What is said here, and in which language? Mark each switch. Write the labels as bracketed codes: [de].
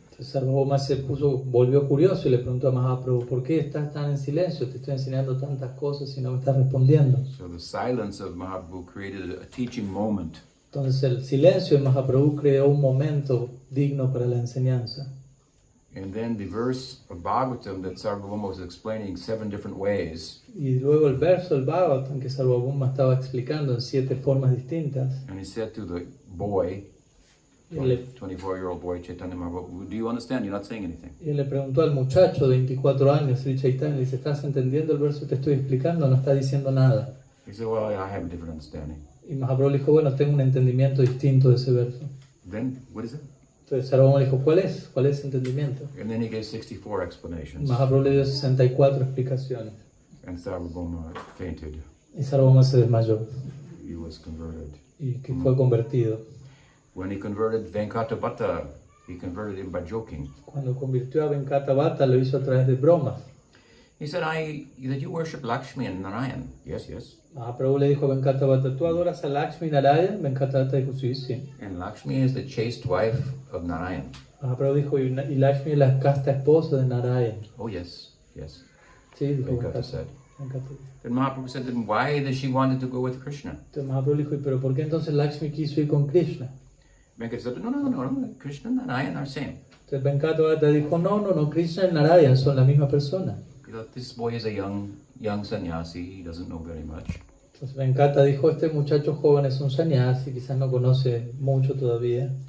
[es] Entonces Sarvabhauma volvió curioso y le preguntó a Mahaprabhu, ¿por qué estás tan en silencio? Te estoy enseñando tantas cosas y no me estás respondiendo. [en] So the silence of Mahaprabhu created a teaching moment. [es] Entonces el silencio de Mahaprabhu creó un momento digno para la enseñanza. [en] And then the verse of Bhagavatam that Sarvabhauma was explaining 7 different ways, [es] Y luego el verso del Bhagavatam que Sarvabhauma estaba explicando en 7 formas distintas. [en] and he said to the boy, [es] Y él, le, [en] 24-year-old boy, Chaitanya Mahaprabhu, do you understand? You're not saying anything. [es] y él le preguntó al muchacho de 24 años, Sri Chaitanya, le dice, ¿estás entendiendo el verso que te estoy explicando? No está diciendo nada. [en] He said, well, I have a different understanding. [es] Y Mahaprabhu le dijo, bueno, tengo un entendimiento distinto de ese verso. [en] Then, what is it? [es] Entonces Sarvabhauma le dijo, ¿cuál es? ¿Cuál es ese entendimiento? [en] And then he gave 64 explanations. [es] Mahaprabhu le dio 64 explicaciones. [en] And Sarvabhauma fainted. [es] Y Sarvabhauma se desmayó [en] He was converted. [es] y que fue convertido. [en] When he converted Venkatapata, he converted him by joking. [es] Cuando convirtió a Venkatavata lo hizo a través de bromas. [en] He said, that you worship Lakshmi and Narayan. Yes, yes. [es] Mahaprabhu le dijo a Venkatavata, ¿tú adoras a Lakshmi Narayan? Venkatavata dijo, sí, sí. [en] And Lakshmi is the chaste wife of Narayan. [es] Mahaprabhu dijo, y Lakshmi es la casta esposa de Narayan. [en] Oh, yes, yes. [es] Sí, dijo [en] Venkata said. [es] Venkatavata. [en] Then Mahaprabhu said, then why does she wanted to go with Krishna? [es] Entonces Mahaprabhu dijo, ¿pero por qué entonces Lakshmi quiso ir con Krishna? [en] Venkata said, no. Krishna and Narayan are same. [es] Entonces Venkatavata dijo, no, Krishna y Narayan son la misma persona. [en] Because this boy is a young sannyasi. He doesn't know very much. [es] Entonces Venkata dijo, este muchacho joven es un sannyasi, quizás no conoce mucho todavía.